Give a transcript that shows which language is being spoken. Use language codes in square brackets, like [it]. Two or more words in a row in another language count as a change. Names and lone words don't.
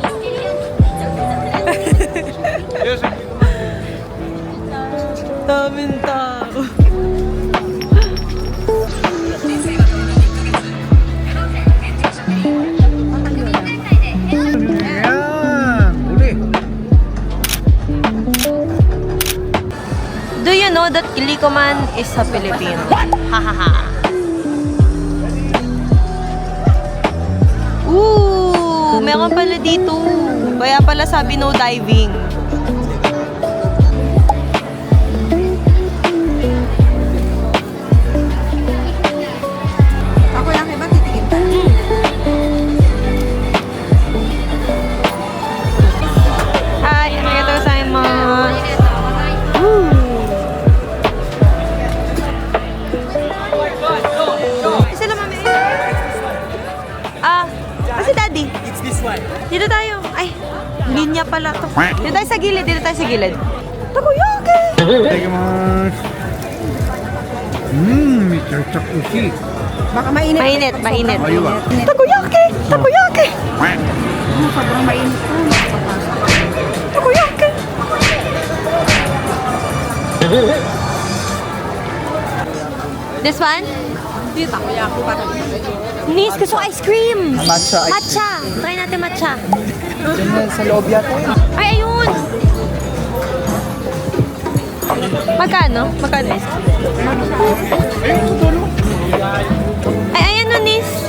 [tl] Daming tao. Ayan! Uli! [en] Do you know that Glico man is a Filipino? [tl] Hahaha. Ooh, meron pala dito. Kaya pala sabi [en] no diving. [tl] Ako lang iba titigil pa. [ja] Hi, ありがとうございます. [tl] Sila mami Dito tayo. Ay, linya pala to. Dito tayo sa gilid. Dito tayo sa gilid. Takoyaki! Itadakimasu. May charchakushi. Baka mainit. Mainit, mainit. Aywa. Takoyaki! Takoyaki! Sobrang mainit po. Takoyaki! [en] This one? [tl] Hindi, takoyaki pa rin. Nis, gusto ko [en] ice cream! Matcha ice [tl] Matcha! Try natin matcha. Diyan na sa loob yata yun. Ay, ayun! Magkano? Magkano [en] ice cream? [tl] Ay, ayan no, Nis.